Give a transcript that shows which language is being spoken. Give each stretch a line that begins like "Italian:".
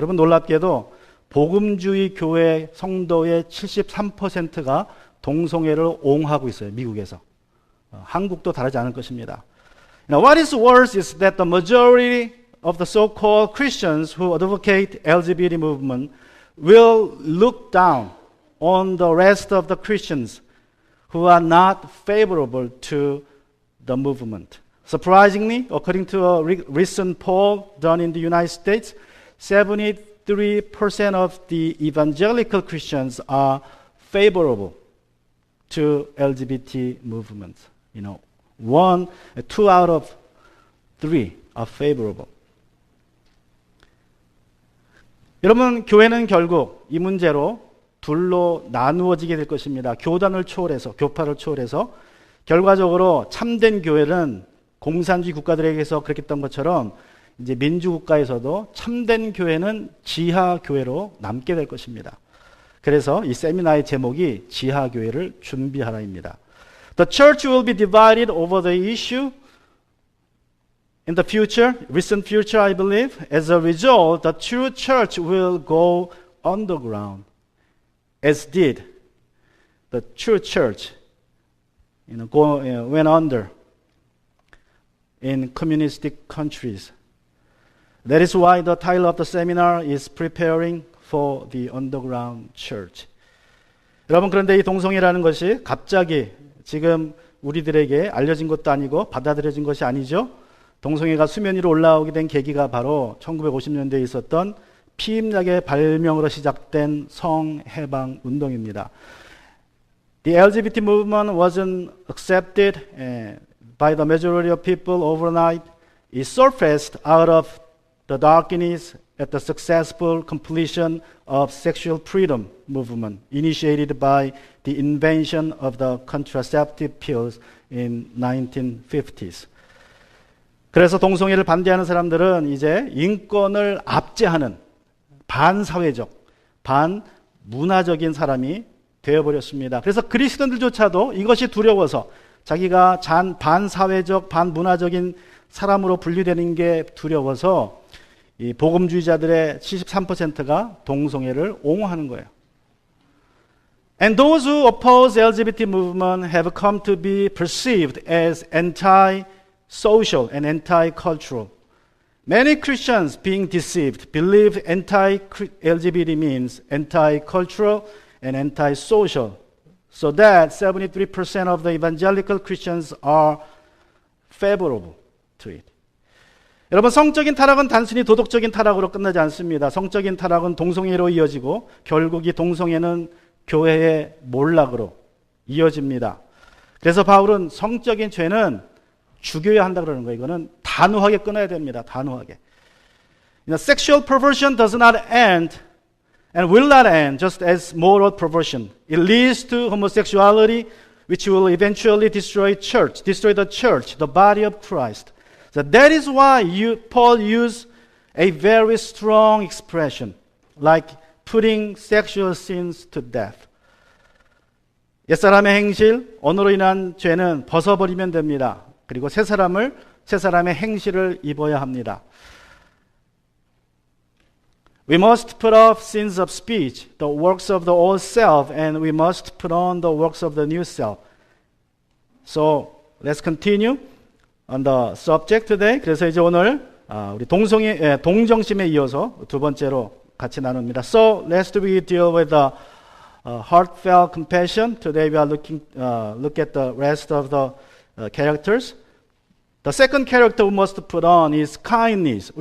Korean: 여러분 놀랍게도 복음주의 교회 성도의 73%가 동성애를 옹호하고 있어요. 미국에서. 한국도 다르지 않을 것입니다.
English: Now, what is worse is that the majority of the so-called Christians who advocate LGBT movement will look down on the rest of the Christians who are not favorable to the movement. Surprisingly, according to a recent poll done in the United States, 73% of the evangelical Christians are favorable to LGBT movements. 2 out of 3 are favorable.
Korean: 여러분, 교회는 결국 이 문제로 둘로 나누어지게 될 것입니다. 교단을 초월해서, 교파를 초월해서 결과적으로 참된 교회는 공산주의 국가들에게서 그렇게 했던 것처럼 이제 민주국가에서도 참된 교회는 지하교회로 남게 될 것입니다. 그래서 이 세미나의 제목이 지하교회를 준비하라입니다.
English: The church will be divided over the issue in the future, recent future, I believe. As a result, the true church will go underground, as did the true church went under in communistic countries. That is why the title of the seminar is Preparing for the Underground Church.
Korean: 여러분, 그런데 이 동성애라는 것이 갑자기 지금 우리들에게 알려진 것도 아니고 받아들여진 것이 아니죠. 동성애가 수면 위로 올라오게 된 계기가 바로 1950년대에 있었던 피임약의 발명으로 시작된 성해방 운동입니다.
English: The LGBT movement wasn't accepted by the majority of people overnight. It surfaced out of the darkness at the successful completion of sexual freedom movement initiated by the invention of the contraceptive pills in 1950s.
Korean: 그래서 동성애를 반대하는 사람들은 이제 인권을 압제하는 반사회적, 반문화적인 사람이 되어버렸습니다. 그래서 그리스도인들조차도 이것이 두려워서 자기가 반사회적, 반문화적인 사람으로 분류되는 게 두려워서 이 복음주의자들의 73%가 동성애를 옹호하는 거예요.
English: And those who oppose the LGBT movement have come to be perceived as anti-social and anti-cultural. Many Christians being deceived believe anti-LGBT means anti-cultural and anti-social. So that 73% of the evangelical Christians are favorable to it.
Korean: 여러분, 성적인 타락은 단순히 도덕적인 타락으로 끝나지 않습니다. 성적인 타락은 동성애로 이어지고 결국 이 동성애는 교회의 몰락으로 이어집니다. 그래서 바울은 성적인 죄는 죽여야 한다 그러는 거예요. 이거는 단호하게 끊어야 됩니다. 단호하게.
English: Sexual perversion does not end and will not end just as moral perversion. It leads to homosexuality, which will eventually destroy the church, the body of Christ. So that is why Paul used a very strong expression, like putting sexual sins to death.
Korean: 옛사람의 행실, 언어로 인한 죄는 벗어버리면 됩니다. 그리고 새 사람의 행실을 입어야 합니다.
English: We must put off sins of speech, the works of the old self, and we must put on the works of the new self. So let's continue on the subject today.
Korean: 그래서 이제 오늘 우리 동정심에 이어서 두 번째로 같이 나눕니다.
English: So let's deal with the heartfelt compassion. Today we are look at the rest of the characters. The second character we must put on is kindness.